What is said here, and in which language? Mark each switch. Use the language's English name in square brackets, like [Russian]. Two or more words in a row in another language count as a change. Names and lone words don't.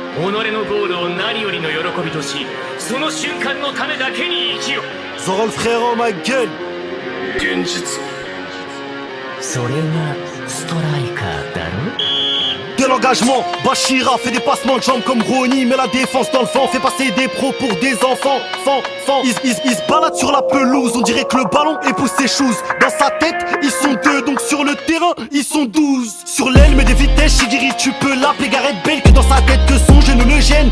[Japanese] のゴールを何よりの喜びとし、その瞬間のためだけに生きよ。 [French] Zoro le frérot, ma gueule. [Japanese] 現実。それがストライカーだろ。 [French] De l'engagement, Bachira fait des passements de jambes comme Ronnie, met la défense dans le vent, fait passer des pros pour des enfants. Ils se baladent sur la pelouse, on dirait que le ballon épouse ses choses. Dans sa tête, ils sont 2, donc sur le terrain, ils sont 12. Sur l'aile, mais des vitesses, Shigiri, tu peux l'appeler Gareth Bale, que dans sa tête que son genou le gêne.